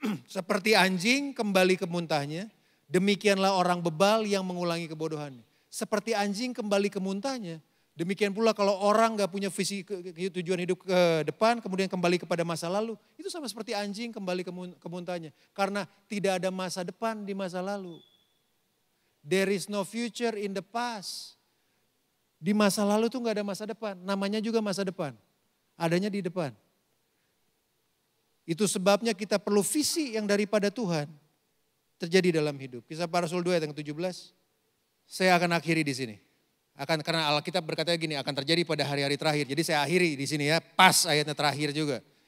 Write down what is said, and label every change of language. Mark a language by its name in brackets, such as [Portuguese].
[Indonesian] Seperti anjing kembali ke muntahnya, demikianlah orang bebal yang mengulangi kebodohannya. Seperti anjing kembali ke muntahnya, demikian pula kalau orang gak punya visi tujuan hidup ke depan, kemudian kembali kepada masa lalu, itu sama seperti anjing kembali ke muntahnya. Karena tidak ada masa depan di masa lalu. [English] There is no future in the past. [Indonesian] Di masa lalu tuh gak ada masa depan. Namanya juga masa depan. Adanya di depan. Itu sebabnya kita perlu visi yang daripada Tuhan terjadi dalam hidup. Kisah Para Rasul 2 ayat yang 17. Saya akan akhiri di sini. Karena Alkitab berkata gini, akan terjadi pada hari-hari terakhir. Jadi saya akhiri di sini ya, pas ayatnya terakhir juga.